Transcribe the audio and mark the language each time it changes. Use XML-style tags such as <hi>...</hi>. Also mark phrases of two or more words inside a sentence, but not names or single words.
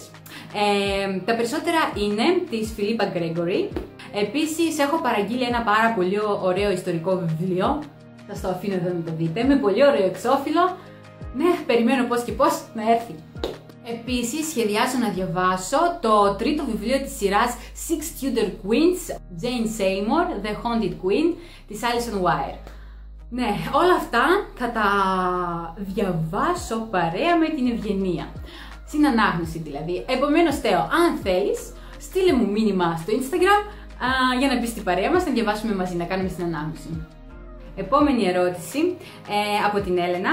<el>Τα περισσότερα είναι της Φιλίπα Γκρέγκορι. Επίσης έχω παραγγείλει ένα πάρα πολύ ωραίο ιστορικό βιβλίο. Θα το αφήνω εδώ να το δείτε, με πολύ ωραίο εξώφυλλο. Ναι, περιμένω πώς και πώς να έρθει. Επίσης σχεδιάζω να διαβάσω το τρίτο βιβλίο της σειράς Six Tudor Queens, Jane Seymour, The Haunted Queen, της Alison Weir. Ναι, όλα αυτά θα τα διαβάσω παρέα με την Ευγενία. Στην ανάγνωση δηλαδή. Επομένως, Θέο, αν θέλεις, στείλε μου μήνυμα στο Instagram για να μπεις στην παρέα μας, να διαβάσουμε μαζί, να κάνουμε στην ανάγνωση. Επόμενη ερώτηση από την Έλενα.</el>